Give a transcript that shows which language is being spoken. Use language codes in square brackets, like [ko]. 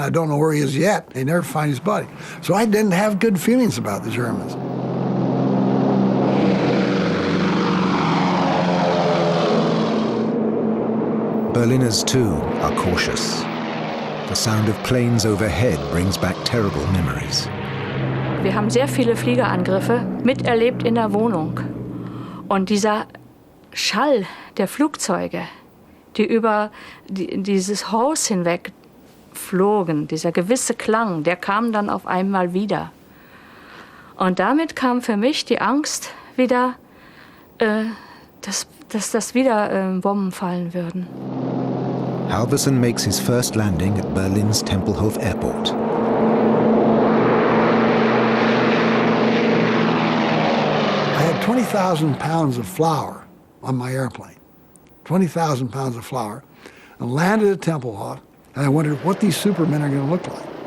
[en] I don't know where he is yet. They never find his body. So I didn't have good feelings about the Germans. Berliners, too, are cautious. The sound of planes overhead brings back terrible memories. [de] Wir haben sehr viele Fliegerangriffe miterlebt in der Wohnung. Und dieser Schall der Flugzeuge, die über dieses Haus hinweg flogen, dieser gewisse Klang, der kam dann auf einmal wieder. Und damit kam für mich die Angst wieder, dass wieder Bomben fallen würden. [en] Halverson makes his first landing at Berlin's Tempelhof Airport. I had 20,000 pounds of flour on my airplane, 20,000 pounds of flour, and landed at Tempelhof, and I wondered what these supermen are going to look like.